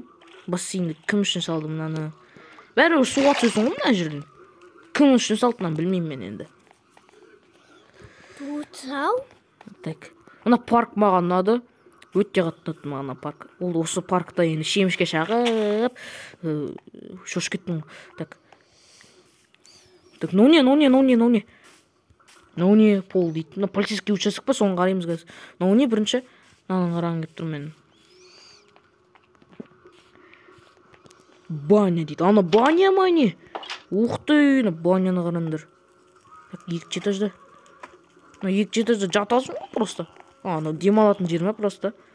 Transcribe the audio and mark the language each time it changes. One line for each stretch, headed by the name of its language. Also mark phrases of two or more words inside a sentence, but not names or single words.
Kazakh: Бассейнді кім үшін салды мынаны? Бәрі суға түсесің ғой мына жерден. Кім үшін салды мынаны білмеймін мен енді.
Russian: Так.
Kazakh: Мына парк маған ұнады. Өте қатты ұнады маған парк. Ол осы паркта енді шемішке шағып, шошып кеттім.
Russian: Так. Так, ну не пол дейді.
Kazakh: Мына
Russian: полицейский участок
Kazakh: па, соны қараймыз қазір. Ну не бірінші? Мынаны қарағым келіп тұр мен. Баня дейді. Ана баня ма не?
Russian: Ух ты,
Kazakh: баняны қараңдар. Так, екі этажда. Екі этажда жатасың ғой просто. Демалатын жер ма просто?